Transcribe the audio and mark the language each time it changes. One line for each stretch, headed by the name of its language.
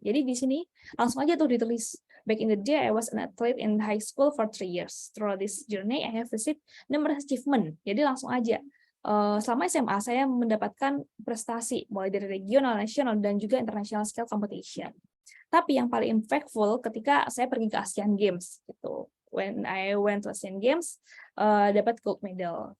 Indonesian: Jadi di sini langsung aja tuh ditulis,
English: back in the day I was an athlete in high school for 3 years. Through this journey I have received numerous achievement.
Indonesian: Jadi langsung aja. Selama SMA saya mendapatkan prestasi mulai dari regional, nasional, dan juga
English: international scale competition.
Indonesian: Tapi yang paling impactful ketika saya pergi ke Asian Games gitu.
English: When I went to Asian Games
Indonesian: dapat
English: gold medal.